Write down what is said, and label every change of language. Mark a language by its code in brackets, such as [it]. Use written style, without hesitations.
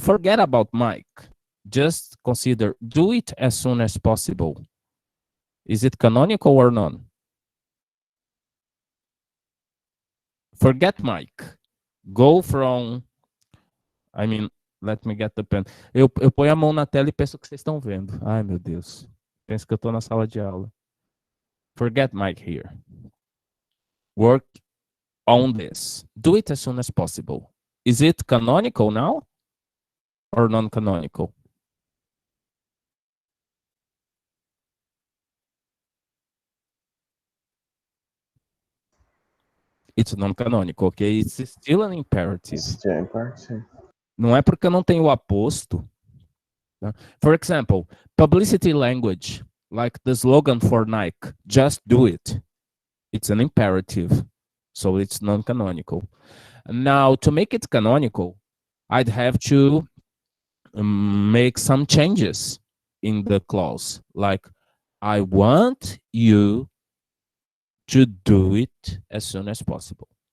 [en] Forget about Mike. Just consider, do it as soon as possible. Is it canonical or non? Forget Mike. Go from, I mean, let me get the pen. [pt] Eu ponho a mão na tela e penso que vocês estão vendo. Ai, meu Deus. Penso que eu estou na sala de aula. [en] Forget Mike here. Work on this. Do it as soon as possible. Is it canonical now or non-canonical? It's non-canonical, okay? It's still an imperative. Still imperative. [pt] Não é porque eu não tenho o aposto. Tá? [en] For example, publicity language, like the slogan for Nike, just do it. It's an imperative, so it's non-canonical. Now, to make it canonical, I'd have to make some changes in the clause, like I want you to do it as soon as possible.